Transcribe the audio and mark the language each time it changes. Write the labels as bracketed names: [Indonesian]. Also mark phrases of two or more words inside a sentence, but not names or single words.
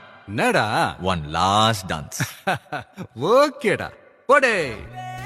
[Tamil] என்னடா വൺ ലാസ്റ്റ് ഡാൻസ് ஓகேடா போடே